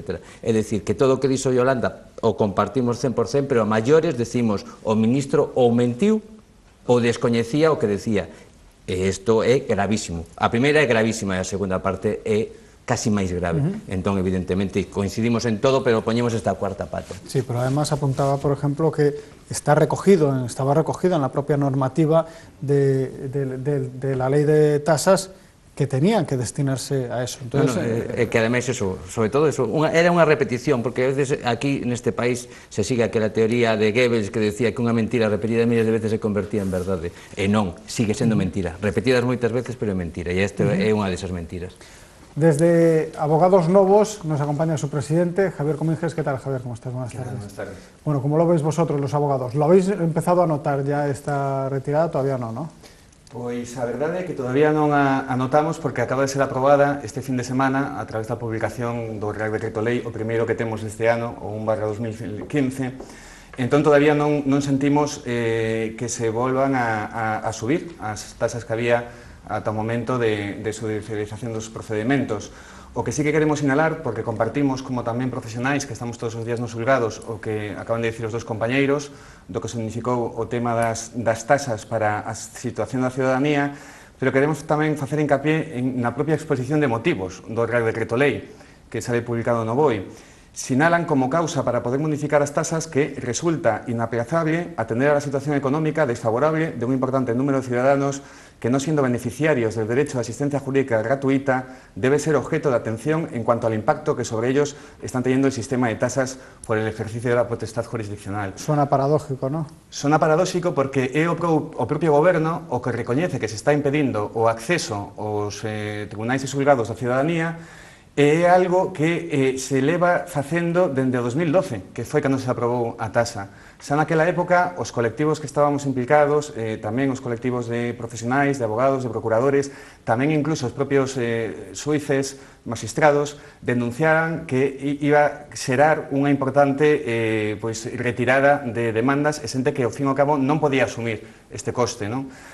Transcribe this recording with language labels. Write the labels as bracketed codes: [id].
[gl] É dicir, que todo o que dixo Yolanda o compartimos 100%, pero a maiores decimos o ministro ou mentiu ou descoñecía o que decía. E isto é gravísimo. A primeira é gravísima e a segunda parte é casi máis grave. Entón, evidentemente, coincidimos en todo, pero poñemos esta cuarta pata. [es] Sí, pero además apuntaba, por ejemplo, que estaba recogido en la propia normativa de la ley de tasas que tenían que destinarse a eso. Entonces, [gl] que ademais eso, sobre todo eso, era unha repetición, porque a veces aquí neste país se sigue aquela teoría de Goebbels que decía que unha mentira repetida miles de veces se convertía en verdade, e non, sigue sendo mentira, repetidas moitas veces, pero é mentira, e esta é unha desas mentiras. [es] Desde Abogados Novos nos acompaña su presidente, Javier Cominges. ¿Qué tal, Javier? ¿Cómo estás? Buenas tardes. Buenas tardes. Bueno, ¿cómo lo veis vosotros, los abogados? ¿Lo habéis empezado a notar ya esta retirada? Todavía no, ¿no? [gl] Pois a verdade é que todavía non a notamos porque acaba de ser aprobada este fin de semana a través da publicación do Real Decreto Lei, o primeiro que temos este ano, o 1/2015. Entón todavía non sentimos que se volvan a subir as tasas que había ata o momento de judicialización dos procedementos. O que sí que queremos sinalar, porque compartimos como tamén profesionais que estamos todos os días nos xulgados, o que acaban de dicir os dos compañeiros, do que significou o tema das tasas para a situación da ciudadanía, pero queremos tamén facer hincapié na propia exposición de motivos do Real Decreto Lei, que sale publicado no BOE. Sinalan como causa para poder modificar as tasas [es] que resulta inaplazable atender a la situación económica desfavorable de un importante número de ciudadanos que, no siendo beneficiarios del derecho a asistencia jurídica gratuita, debe ser objeto de atención en cuanto al impacto que sobre ellos están teniendo el sistema de tasas por el ejercicio de la potestad jurisdiccional. Suena paradójico, ¿no? [gl] Suena paradóxico porque é o propio goberno o que recoñece que se está impedindo o acceso aos tribunais e xulgados da ciudadanía. É algo que se leva facendo dende o 2012, que foi cando se aprobou a tasa. Xa naquela época, os colectivos que estábamos implicados, tamén os colectivos de profesionais, de abogados, de procuradores, tamén incluso os propios xuíces, magistrados, denunciaran que iba a xerar unha importante retirada de demandas e xente que, ao fin e ao cabo, non podía asumir este coste, non?